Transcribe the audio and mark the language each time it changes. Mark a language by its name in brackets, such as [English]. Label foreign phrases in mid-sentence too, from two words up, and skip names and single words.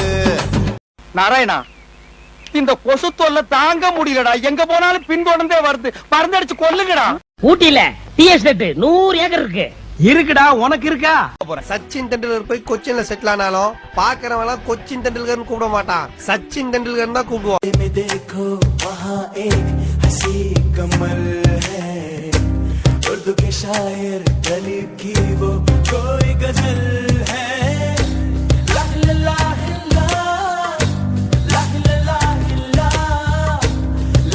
[Tamil] நாராயணா, இந்த கொசு தொல்லை தாங்க முடியலடா, எங்க போனாலும் பின்தொடர்ந்தே வருது, மருந்தடிச்சு கொல்லுங்கடா. ஊட்டியில டீ எஸ்டேட் 100 ஏக்கர் இருக்கு. இருக்குடா, உனக்கு இருக்கா? சச்சின் தெண்டுல்கர் போய் கொச்சின்ல செட்டில் ஆனாலும் பாக்குறவன் கொச்சின் தெண்டுல்கர் கூப்பிட மாட்டான், சச்சின் தெண்டுல்கர் தான் கூப்பிடுவான். [Hindi] देखो वहाँ एक हंसी कमल है, उर्दू के शायर दलीप की वो कोई गजल है. ला ला ला ला ला ला ला ला